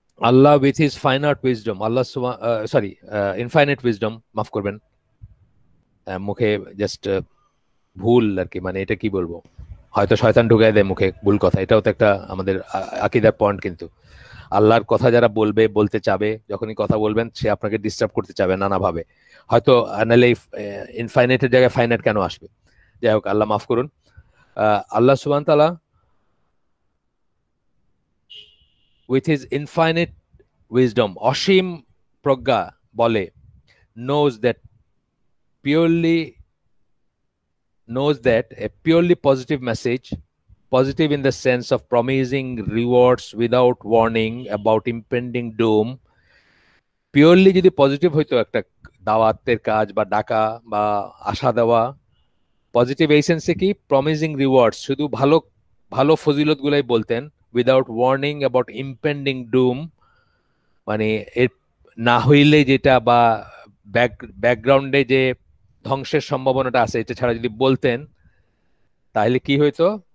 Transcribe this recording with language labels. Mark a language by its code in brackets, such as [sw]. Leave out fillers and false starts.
[bn] Allah [en] with his finite wisdom, [bn] Allah sorry infinite wisdom, মাফ করবেন, মুখে জাস্ট ভুল আর কি, মানে এটা কি বলবো, হয়তো শয়তান ঢুকাই দেয় মুখে ভুল কথা, এটাও তো একটা আমাদের আকিদার পয়েন্ট। কিন্তু আল্লাহর কথা যারা বলবে, বলতে চাবে, যখনই কথা বলবেন সে আপনাকে ডিস্টার্ব করতে চাবে নানাভাবে, হয়তো নাহলে ইনফাইনাইটের জায়গায় ফাইনাইট কেন আসবে। যাই হোক, আল্লাহ মাফ করুন। আল্লাহ সুবহান তাআলা উইথ হিজ ইনফাইনাইট উইজডম, অসীম প্রজ্ঞা বলে, [en] knows that purely knows that a purely positive message, positive in the sense of promising rewards without warning about impending doom, [bn] purely যদি পজিটিভ হইতো একটা দাওয়াতের কাজ বা ডাকা বা আশা দেওয়া, পজিটিভ এই সেন্সে কি [en] promising rewards, [bn] শুধু ভালো ভালো ফজিলত গুলাই বলতেন, [en] without warning about impending doom, [bn] মানে এর না হইলে যেটা বা ব্যাকগ্রাউন্ডে যে ধ্বংসের সম্ভাবনাটা আছে এটা ছাড়া যদি বলতেন, তাহলে কি হইতো?